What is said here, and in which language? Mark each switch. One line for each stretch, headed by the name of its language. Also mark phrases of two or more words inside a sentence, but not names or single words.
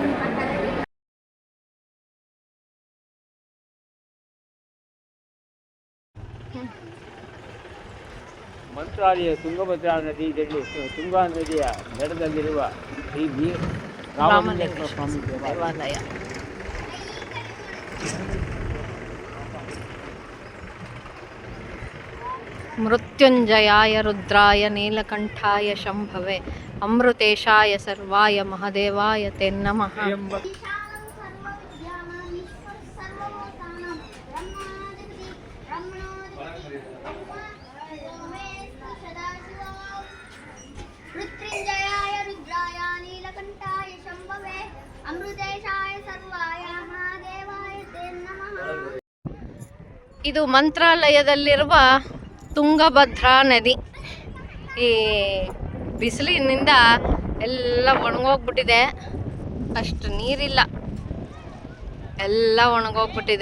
Kannada: ಮಂತ್ರಾಲಯ ತುಂಗಭದ್ರಾ ತುಂಗಾ ನದಿಯ ದಡದಲ್ಲಿರುವ ಶ್ರೀ ರಾಮಲಿಂಗೇಶ್ವರ ಸ್ವಾಮಿ ದೇವಾಲಯ.
Sanskrit: ಮೃತ್ಯುಂಜಯಾಯ ರುದ್ರಾಯ ನೀಲಕಂಠಾಯ ಶಂಭವೆ ಅಮೃತೇಶಾಯ ಸರ್ವಾಯ ಮಹದೇವಾಯ ತೇ ನಮಃ. ಮೃತ್ಯುಂಜಯಾಯ ರುದ್ರಾಯ ನೀಲಕಂಠಾಯ ಶಂಭವೆ ಅಮೃತೇಶಾಯ ಸರ್ವಾಯ ಮಹಾದೇವಾಯ ತೇ ನಮಃ.
Kannada: ಇದು ಮಂತ್ರಾಲಯದಲ್ಲಿರುವ ತುಂಗಭದ್ರಾ ನದಿ. ಈ ಬಿಸಿಲಿನಿಂದ ಎಲ್ಲ ಒಣಗೋಗ್ಬಿಟ್ಟಿದೆ. ಅಷ್ಟು ನೀರಿಲ್ಲ, ಎಲ್ಲ ಒಣಗೋಗ್ಬಿಟ್ಟಿದೆ.